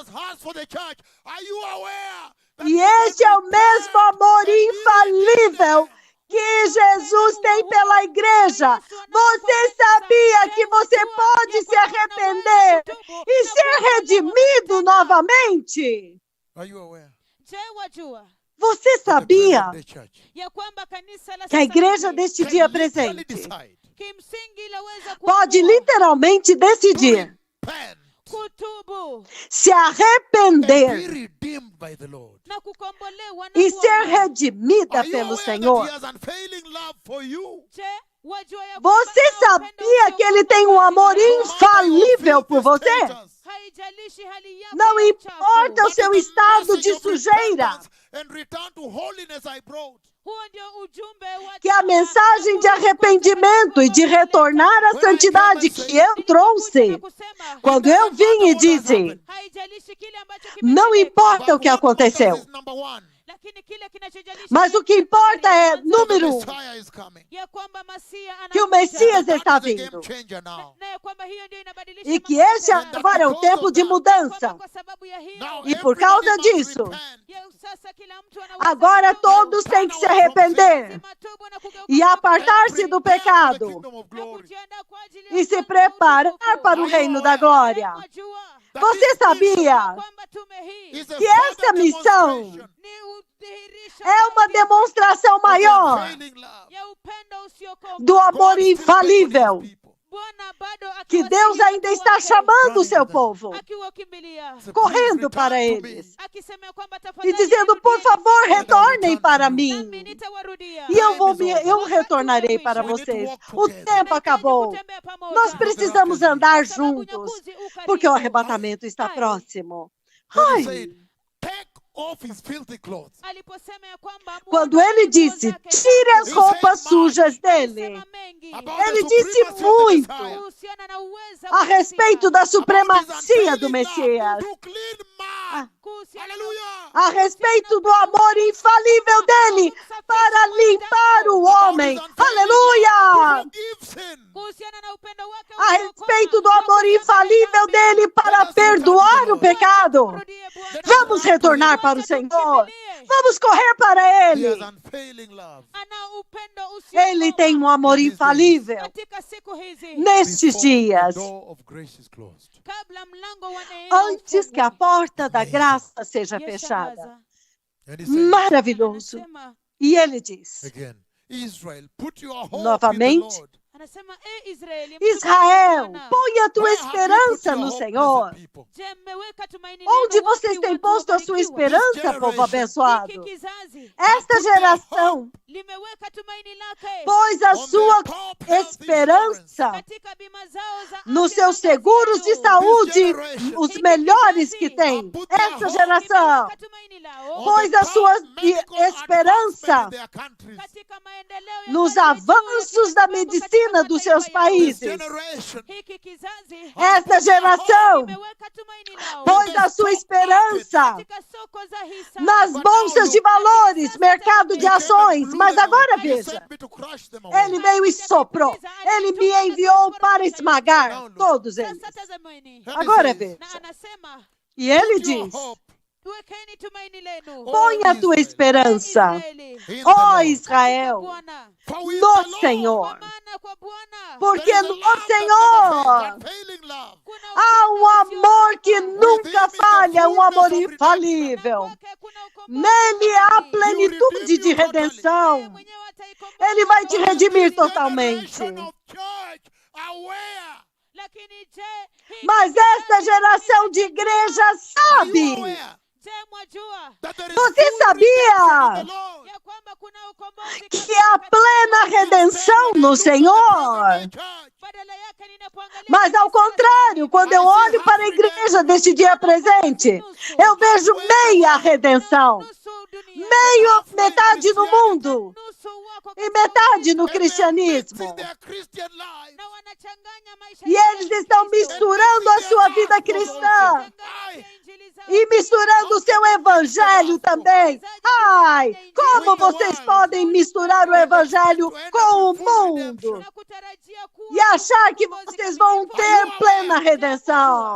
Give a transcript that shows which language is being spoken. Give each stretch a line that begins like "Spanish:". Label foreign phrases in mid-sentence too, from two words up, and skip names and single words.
Portuguese: E este é o mesmo amor infalível que Jesus tem pela igreja. Você sabia que você pode se arrepender e ser redimido novamente?
English: Are you aware?
Swahili: Je, wajua
Portuguese: Você sabia
English: The present day church
Swahili: ya kwamba kanisa la
Portuguese: que a
Swahili: sasa
Portuguese: igreja
Swahili: hivi
Portuguese: deste
English: can
Portuguese: dia
English: literally
Portuguese: presente
English: decide
Swahili: kimsingi laweza
Portuguese: pode
Swahili: kuamua
Portuguese: literalmente decidir
English: repent
Swahili: kutubu
Portuguese: se
English: and be
Portuguese: arrepender
English: redeemed by the Lord.
Swahili: na kukombolewa na
Portuguese: e ser
Swahili: Bwana.
Portuguese: redimida
English: Are you
Portuguese: pelo
English: aware that
Portuguese: Senhor.
English: he has unfailing love for you?
Swahili: Je, wajua ya kwamba
Portuguese: Você
Swahili: ana upendo
Portuguese: sabia que ele
Swahili: usiokoma
Portuguese: tem um amor
Swahili: kwa ajili yako?
Portuguese: infalível por você?
Swahili: Haijalishi hali yako
Portuguese: Não
Swahili: ya
Portuguese: importa
Swahili: uchafu.
Portuguese: o seu estado de sujeira,
English: And return to holiness I brought.
Swahili: Huo ndio ujumbe wa
Portuguese: que a
Swahili: toba
Portuguese: mensagem
Swahili: na
Portuguese: de
Swahili: kurudi
Portuguese: arrependimento e de retornar à santidade que eu trouxe, quando eu vim e disse,
Swahili: haijalishi kile ambacho
Portuguese: não
Swahili: kimetendeka,
Portuguese: importa o que aconteceu,
English: Is number one.
Swahili: lakini kile kinachojalisha
Portuguese: mas o que importa é, número um,
English: Messiah is coming.
Swahili: ya kwamba Masia
Portuguese: que o
Swahili: anakuja.
Portuguese: Messias
English: That
Portuguese: está
English: is the game
Portuguese: vindo.
English: changer now.
Swahili: Na ya kwamba hiyo ndio inabadilisha
Portuguese: E que
Swahili: mambo
Portuguese: esse
Swahili: yote.
Portuguese: agora é o tempo de mudança.
Swahili: Kwamba kwa sababu ya hiyo,
English: Now
Portuguese: E por causa
English: everybody must
Portuguese: disso,
English: repent.
Swahili: ya sasa kila mtu anaweza
Portuguese: agora
Swahili: kutubu,
Portuguese: todos têm que se arrepender
Swahili: matubu na kugeuka
Portuguese: e
Swahili: kutoka
Portuguese: apartar-se do
English: Prepare for the
Portuguese: pecado
English: kingdom of
Swahili: na
English: glory.
Swahili: kujiandaa kwa ajili ya
Portuguese: e se
Swahili: ufalme wa
Portuguese: preparar
Swahili: utukufu.
Portuguese: para o reino da glória.
Swahili: Mwajua
English: That
Portuguese: Você
English: this
Portuguese: sabia
Swahili: kwamba tume hii
English: is a
Portuguese: que
English: further
Portuguese: essa missão
English: demonstration
Swahili: ni udhihirisho
Portuguese: é uma
Swahili: zaidi
Portuguese: demonstração
English: of the
Portuguese: maior
English: unfailing love.
Swahili: ya upendo usiokoma.
Portuguese: do amor
English: God still
Portuguese: infalível
English: beckons his people.
Swahili: Bwana bado
Portuguese: que Deus ainda está chamando o seu povo,
Swahili: akiwakimbilia
English: So
Portuguese: correndo
English: please
Portuguese: para
English: return to
Portuguese: eles
English: me.
Swahili: akisema kwamba
Portuguese: e
Swahili: tafadhali
Portuguese: dizendo, por
Swahili: nirudieni
Portuguese: favor,
Swahili: sisi,
Portuguese: retornem para
Swahili: nami
Portuguese: mim.
Swahili: nitawarudia.
Portuguese: E eu retornarei para
English: We need to
Portuguese: vocês.
English: walk
Portuguese: O
English: together.
Portuguese: tempo
Swahili: Tunahitaji
Portuguese: acabou.
Swahili: kutembea pamoja.
Portuguese: Nós precisamos andar juntos,
Swahili: Unyakuzi u karibu.
Portuguese: porque o arrebatamento está Ai. próximo.
English: When he
Portuguese: Ai,
English: said, take off his filthy clothes.
Swahili: Aliposema ya kwamba
Portuguese: quando
Swahili: muondoe
Portuguese: ele
Swahili: nguo
Portuguese: disse,
Swahili: zake
Portuguese: tire as
Swahili: chafu,
Portuguese: roupas sujas dele,
Swahili: alisema mengi
English: About
Portuguese: ele
English: the
Portuguese: disse
English: supremacy of the
Portuguese: muito
English: Messiah.
Swahili: kuhusiana na uweza
Portuguese: a
Swahili: wa
Portuguese: respeito
Swahili: Mesia,
Portuguese: da
English: About his
Portuguese: supremacia do
English: unfailing
Portuguese: Messias,
English: love to clean man.
Swahili: kuhusiana na
English: Hallelujah.
Portuguese: a respeito do amor infalível dele para limpar o homem.
English: About his unfailing
Portuguese: Aleluia!
English: love to forgive sin.
Swahili: kuhusiana na upendo wake
Portuguese: A
Swahili: usiokoma,
Portuguese: respeito do
Swahili: wa
Portuguese: amor
Swahili: kusamehe
Portuguese: infalível
Swahili: dhambi.
Portuguese: dele para perdoar o pecado.
Swahili: Mrudie Bwana.
Portuguese: Vamos retornar para o Senhor. Vamos correr para
English: He has
Portuguese: Ele.
English: unfailing love.
Swahili: Ana upendo usiokoma.
Portuguese: Ele tem um amor infalível.
Swahili: Katika siku hizi,
Portuguese: Nestes
English: Before
Portuguese: dias,
English: the door of grace is closed.
Swahili: kabla mlango wa neema
Portuguese: antes que a
Swahili: ufungwe,
Portuguese: porta da graça seja
Swahili: yashangaza.
Portuguese: fechada.
English: And he said,
Portuguese: Maravilhoso.
Swahili: Anasema,
Portuguese: E ele diz,
English: again, Israel, put your hope in the
Portuguese: novamente,
English: Lord.
Swahili: anasema, Israeli,
Portuguese: Israel,
Swahili: Bwana,
Portuguese: põe a tua
English: Where have you put
Portuguese: esperança
English: your
Portuguese: no
English: hope,
Portuguese: Senhor.
English: blessed people?
Swahili: je, mmeweka tumaini
Portuguese: Onde
Swahili: lenu
Portuguese: vocês
Swahili: wapi,
Portuguese: têm
Swahili: watu
Portuguese: posto a sua
Swahili: wabarikiwa?
Portuguese: esperança, povo
Swahili: Hiki
Portuguese: abençoado?
Swahili: kizazi
Portuguese: Esta geração
Swahili: limeweka tumaini lake
Portuguese: pôs a
English: On
Portuguese: sua
English: their top health
Portuguese: esperança
Swahili: katika bima zao za
Portuguese: nos
Swahili: afya
Portuguese: seus
Swahili: za ngazi
Portuguese: seguros
Swahili: ya
Portuguese: de
Swahili: juu.
Portuguese: saúde, os melhores que tem. Essa geração
Swahili: Limeweka tumaini lao
English: On
Portuguese: pôs
English: the
Portuguese: a
English: top
Portuguese: sua
English: medical
Portuguese: esperança
English: advancement in their countries.
Swahili: katika maendeleo ya
Portuguese: nos
Swahili: hali ya juu ya
Portuguese: avanços da
Swahili: kimatibabu
Portuguese: medicina
Swahili: katika
Portuguese: dos
Swahili: mataifa
Portuguese: seus
Swahili: yao.
English: This
Portuguese: países.
English: generation
Swahili: Hiki kizazi
Portuguese: Esta geração
Swahili: limeweka tumaini lao
Portuguese: pôs a sua esperança
Swahili: katika soko za hisa.
Portuguese: nas bolsas de valores, mercado de ações. Mas agora veja, ele veio e soprou. Ele me enviou para esmagar todos eles.
Swahili: Sasa tazameni.
Portuguese: Agora
Swahili: Na
Portuguese: veja.
Swahili: anasema,
Portuguese: E ele diz,
Swahili: wekeni tumaini lenu.
Portuguese: põe a tua esperança,
Swahili: Israeli,
Portuguese: ó Israel,
Swahili: Bwana,
Portuguese: no Senhor.
Swahili: kwa maana kwa Bwana
Portuguese: Porque no Senhor
Swahili: kuna
Portuguese: há um amor que nunca falha, um amor infalível.
Swahili: kwake kuna ukombozi
Portuguese: Nele há
Swahili: kamili.
Portuguese: plenitude de redenção.
Swahili: Yeye mwenyewe ataikomboa
Portuguese: Ele vai te
Swahili: ulimwengu.
Portuguese: redimir totalmente.
Swahili: Lakini je, hii
Portuguese: Mas esta geração de igreja sabe.
Swahili: je, mwajua
Portuguese: Você sabia
Swahili: ya kwamba kuna ukombozi
Portuguese: que há plena redenção no Senhor?
Swahili: badala yake ninapoangalia
Portuguese: Mas ao contrário, quando eu olho para a igreja deste dia presente, eu vejo meia redenção.
Swahili: nusu dunia,
Portuguese: Metade no mundo
Swahili: nusu wako
Portuguese: e
Swahili: katika
Portuguese: metade no cristianismo.
Swahili: na wanachanganya maisha
Portuguese: E eles estão misturando a sua vida cristã e misturando o seu evangelho também. Ai, como vocês podem misturar o evangelho com o mundo e achar que vocês vão ter plena redenção?